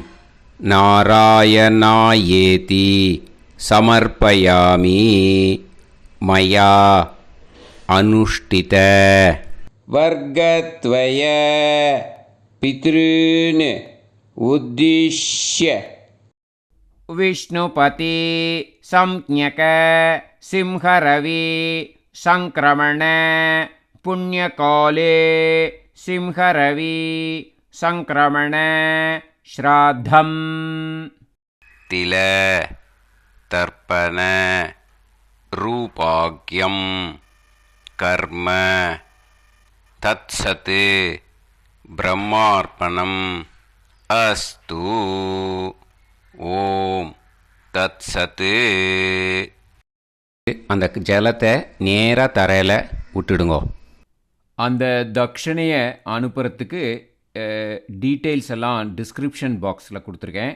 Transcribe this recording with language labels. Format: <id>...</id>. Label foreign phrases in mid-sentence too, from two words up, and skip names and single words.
<sa>नारायणायेति समर्पयामि मया अनुष्ठित वर्गद्वय पितॄन् उद्दिश्य विष्णुपति संज्ञक सिंहरवि संक्रमण पुण्यकाले सिंहरवि संक्रमण श्राद्धम् तिल तर्पण रूपाग्यं कर्म तत्सत् ब्रह्मार्पणम् अस्तु. ओम् तत्सत्.</sa> <ta>அந்த ஜலத்தை நேராக தரையில் விட்டுடுங்கோ. அந்த தட்சணையை அனுப்புறதுக்கு டீட்டெயில்ஸ் எல்லாம்</ta> <en>description boxil</en> <ta>கொடுத்துருக்கேன்.</ta>